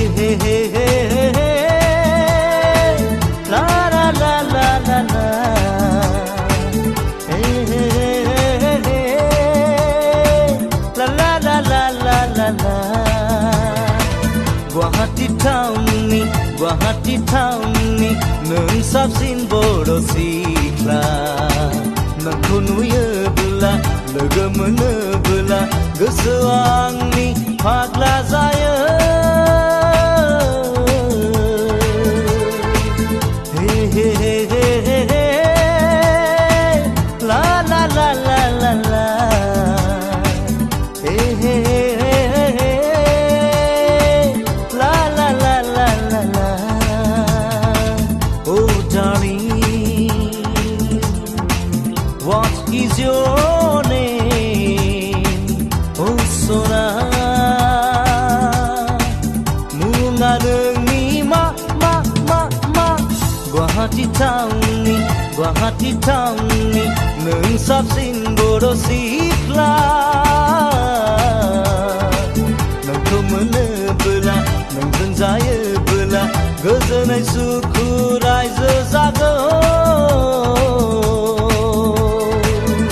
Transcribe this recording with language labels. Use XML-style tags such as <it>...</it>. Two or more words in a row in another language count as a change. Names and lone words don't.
<brx>la la la la la la, la la la la la la la. Guwahati town ni nung sabsin bodo sikla. Nangko nuyeubla logo monoubla gosoa आंनि फाग्ला जायो. La la la la la la, la la la la la la.</brx> <en>Oh darling, what is your name?</en> <brx>Oh Sona, munga nungi ma. Guwahati town ni nung sabsin bodo sikla. Nangko monoubla nंजों जायोब्ला गोजोनै सुखु रायजो जागोन.</brx>